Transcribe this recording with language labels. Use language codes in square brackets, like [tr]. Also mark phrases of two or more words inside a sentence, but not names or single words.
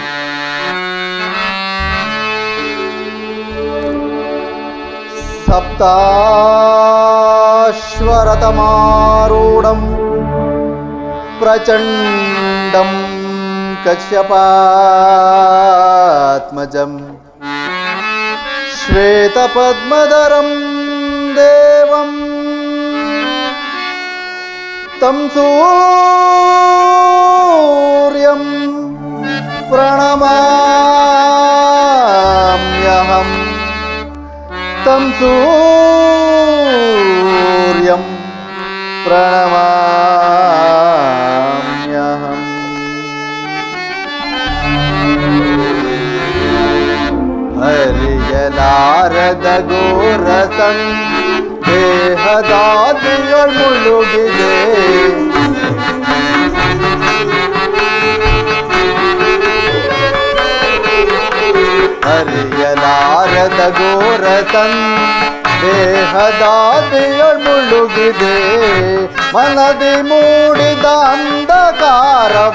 [sa] ಸಪ್ತಾಶ್ವರಥಮಾರೂಢಂ ಪ್ರಚಂಡಂ ಕಶ್ಯಪಾತ್ಮಜಂ ಶ್ವೇತಪದ್ಮಧರಂ ದೇವಂ तं सूर्यं प्रणमाम्यहं तं सूर्यं प्रणमाम्यहम् [kn] ಹರಿಯಲಾರದ ಘೋರಸಂ ದೇಹದಾದಿಯೊಳ್ ಮುಳುಗಿದೆ ಹರಿಯಲಾರದ ಘೋರಸಂ ದೇಹದಾದಿಯೊಳ್ ಮುಳುಗಿದೆ ಮನದಿ ಮೂಡಿದ ಅಂಧಕಾರವ.